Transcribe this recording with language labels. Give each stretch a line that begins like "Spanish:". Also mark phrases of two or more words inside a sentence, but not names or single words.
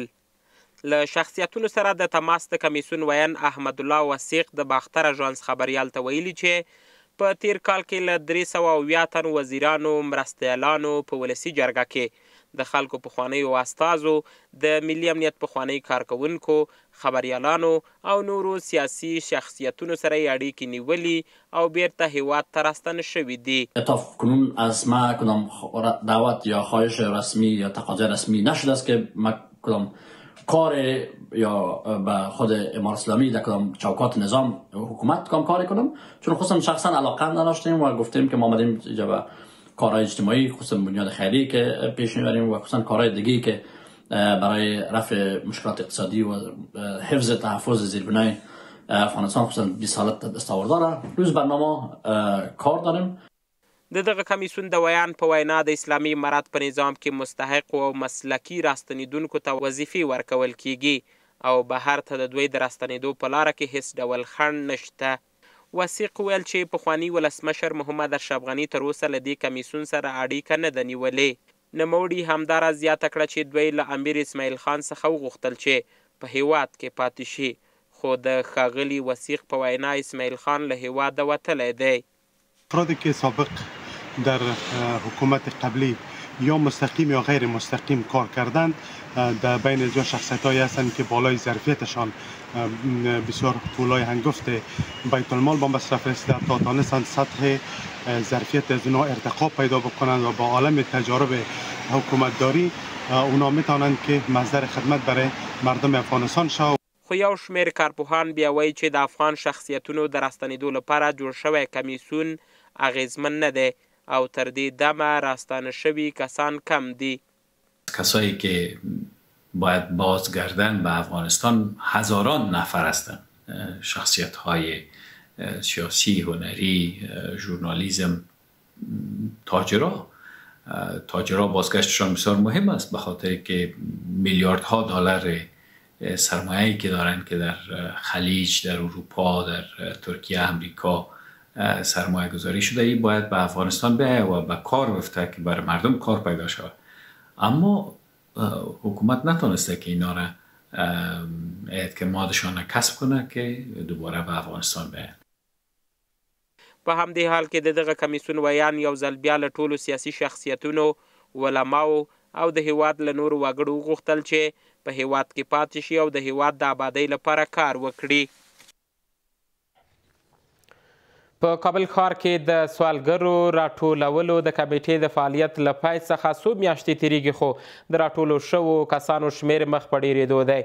Pashto: له شخصیتونو سره د تماس د کمیسیون ویان احمد الله وثیق د باختر اژانس خبریال ته ویلي چې په تیر کال کې له 370 تن وزیرانو، مرستیالانو، په ولسي جرګه کې د خلکو پخوانیو استازو، د ملي امنیت پخواني کارکوونکو، خبریالانو او نورو سیاسي شخصیتونو سره یې اړیکې نیولي او بیرته هیواد ته راستنه شوي دي.
Persian: تا کنون از ما کدام دعوت یا خواهش رسمی یا تقاضای رسمی نشده است که ما کدام کار یا به خود امارت اسلامی در کدام چوکات نظام حکومت کاری کنم، چون خصوصا شخصا علاقه نداشتیم و گفتیم که ما آمدیم اینجا کارهای اجتماعی، خصوصا بنیاد خیری که پیش میبریم و خصوصا کارهای دیگه که برای رفع مشکلات اقتصادی و حفظ تحفظ زیربنای افغانستان خصوصا 20 سالت دستاورد داره. روز برنامه کار داریم.
Pashto: د دغه کمیسیون د ویان په وینا د اسلامي امارت په نظام کې مستحق او مسلکي راستنیدونکو ته وظیفې ورکول کیږي او بهر ته د دوی د راستنیدو په لاره کې هیڅ ډول خنډ نشته. وثیق ویل چې پخواني ولسمشر محمد اشرف غني تر اوسه له دې کمیسیون سره اړیکه نه ده نیولې. نوموړي همداراز زیاته کړه چې دوی له امیر اسماعیل خان څخه وغوښتل چې په هیواد کې پاتې شي، خو د ښاغلي وثیق په وینا اسماعیل خان له هیواده وتلی دی.
Persian: افرادی که سابق در حکومت قبلی یا مستقیم یا غیر مستقیم کار کردند در بین جو شخصیت‌هایی هستند که بالای ظرفیتشان بسیار پولای هنگفت بیت المال با مصرف رسیده تا تانستند سطح ظرفیت از اونها ارتقا پیدا بکنند و با عالم تجارب حکومتداری اونا میتونند که مصدر خدمت برای مردم افغانستان شوند.
Pashto: خو یو شمیر کارپوهان بیا وایي چې د افغان شخصیتونو د راستنېدو لپاره جوړ شوی کمیسیون اغیزمن نه دی او تر دې دمه راستانه شوي کسان کم دي.
Persian: کسایی که باید بازگردن به افغانستان هزاران نفر هستند. شخصیت های سیاسی، هنری، ژورنالیسم، تاجرها بازگشتشان بسیار مهم است به خاطر که میلیاردها دلار سرمایه‌ای که دارند که در خلیج، در اروپا، در ترکیه، امریکا سرمایه گذاری شده، این باید به افغانستان بیاید و به کار بفته که برای مردم کار پیدا شود. اما حکومت نتونسته که اینا را اعتمادشان کسب کنه که دوباره به افغانستان بیاید.
Pashto: په همدې حال کې د دغه کمیسیون ویان یو ځل بیا له ټولو سیاسي شخصیتونو، علماو او د هیواد له نورو وګړو وغوښتل چې په هیواد کې پاتې شي او د هیواد د آبادۍ لپاره کار وکړي. په کابل ښار کې د سوالګرو راټولولو د کمیټې د فعالیت له پیل څخه څو میاشتې تېرېږي، خو د راټولو شوو کسانو شمېر مخ په ډېرېدو دی.